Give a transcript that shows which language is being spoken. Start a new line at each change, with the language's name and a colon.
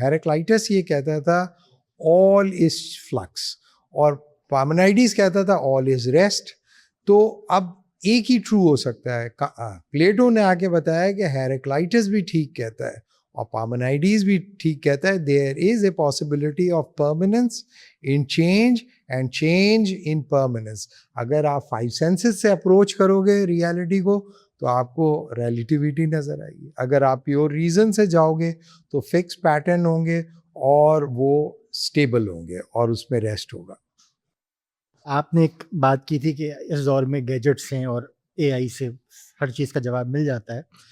Urdu: ہیراکلائٹس یہ کہتا تھا
English: all is flux
Urdu: اور پارمینائیڈس کہتا تھا
English: all is rest.
Urdu: تو اب ایک ہی ٹرو ہو سکتا ہے. پلیٹو نے آ کے بتایا کہ ہیراکلائٹس بھی ٹھیک کہتا ہے اور پارمینائیڈس بھی ٹھیک کہتا ہے.
English: there is a possibility of permanence in change and change in permanence.
Urdu: اگر آپ 5 senses سے اپروچ کرو گے ریالٹی کو تو آپ کو ریلیٹیوٹی نظر آئے گی. اگر آپ پیور ریزن سے جاؤ گے تو فکس پیٹرن ہوں گے اور وہ اسٹیبل ہوں گے اور اس میں ریسٹ ہوگا. آپ نے ایک بات کی تھی کہ اس دور میں گیجٹس ہیں اور اے آئی سے ہر چیز کا جواب مل جاتا ہے.